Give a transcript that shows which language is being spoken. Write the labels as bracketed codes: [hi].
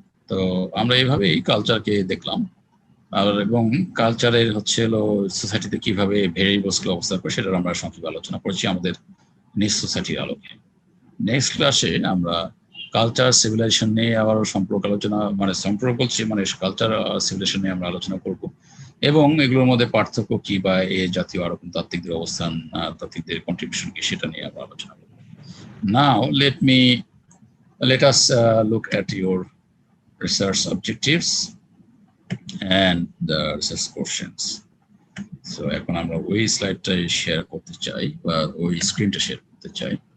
[bn] তো আমরা এইভাবে এই কালচারকে দেখলাম, আর এবং কালচারের হচ্ছে হলো সোসাইটিতে কিভাবে ভেরিয়েবলসগুলো অবস্থান করে সেটার আমরা সংক্ষেপে আলোচনা করেছি আমাদের নিজ সোসাইটির আলোকে। নেক্সট ক্লাসে আমরা কালচার সিভিলাইজেশন নিয়ে আবারও সম্পর্ক আলোচনা, সম্পর্ক বলছি কালচার সিভিলাইজেশন নিয়ে আমরা আলোচনা করব, এবং এগুলোর মধ্যে পার্থক্য কি বা এই জাতীয় আরো তাত্ত্বিকদের অবস্থান, তাত্ত্বিকদের কন্ট্রিবিউশন কি সেটা নিয়ে আমরা আলোচনা করব। [en] Now let us look at your research objectives and the research questions. [bn] So এখন আমরা ওই স্লাইডটা শেয়ার করতে চাই বা ওই স্ক্রিনটা শেয়ার করতে চাই।